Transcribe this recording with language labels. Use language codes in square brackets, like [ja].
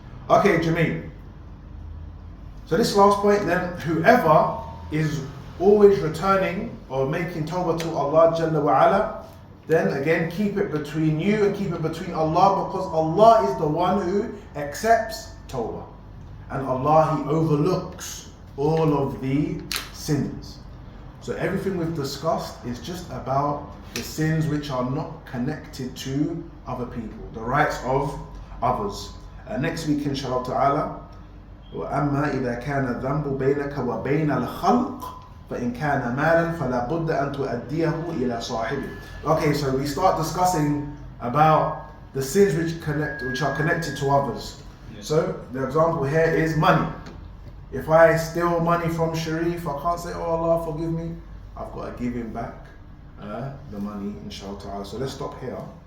[en] Okay, Jameel. So this last point then, whoever is always returning or making tawbah to Allah Jalla wa Ala, then again keep it between you and keep it between Allah, because Allah is the one who accepts tawbah. And Allah, He overlooks all of the sins. So everything we've discussed is just about the sins which are not connected to other people, the rights of others. Next week, inshallah ta'ala, [ar] وَأَمَّا إِذَا كَانَ الذَّنْبُ بَيْنَكَ وَبَيْنَ الْخَلْقِ فَإِنْ كَانَ مَالًا فَلَا بُدَّ أَنْ تُؤَدِّيَهُ إِلَى صَاحِبِهِ. [en] Okay, so we start discussing about the sins which are connected to others. So the example here is money. If I steal money from Sharif, I can't say, oh Allah, forgive me. I've got to give him back the money, inshallah ta'ala. So let's stop here.